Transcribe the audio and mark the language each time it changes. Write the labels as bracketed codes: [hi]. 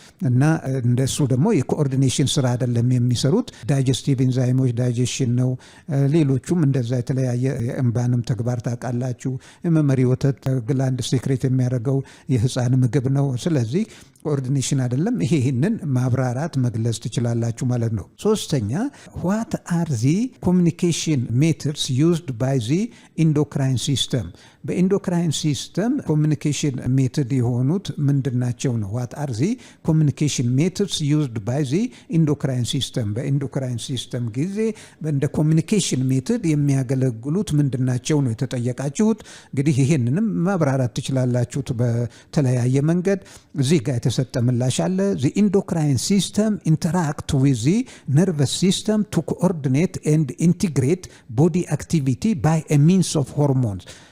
[am] እና እንደሱ ደግሞ የኮኦርዲኔሽን ስራ አይደለም የሚሰሩት። ዳይጀስቲቭ ኢንዛይሞች ዳይጀሽን ነው። ሌሎቹም እንደዛ የተለያየ የእንባንም ተግባር ታውቃላችሁ። የመመሪ ወተት ግላንድ ሴክሬት የሚያደርገው የህፃን ምግብ ነው። ስለዚህ ኮኦርዲኔሽን አይደለም። ይህንን ማብራራት መግለጽ ትችላላችሁ ማለት ነው። ሶስተኛ [en] what are the communication methods used by the endocrine system? [am] በኢንዶክራይን ሲስተም ኮሚኒኬሽን ሜትድ የሆኑት ምንድናቸው ነው? [en] what are the communication methods used by the endocrine system? [am] በኢንዶክራይን ሲስተም ጊዜ እንደ ኮሚኒኬሽን ሜትድ የሚያገለግሉት ምንድናቸው ነው የተጠየቃችሁት። እንግዲህ ይህንንም ማብራራት ትችላላችሁት በተለያየ መንገድ። እዚህ ጋር የተሰጠ ምላሽ አለ። [en] the endocrine system interact with the nervous system to coordinate and integrate body activity by a means of hormones.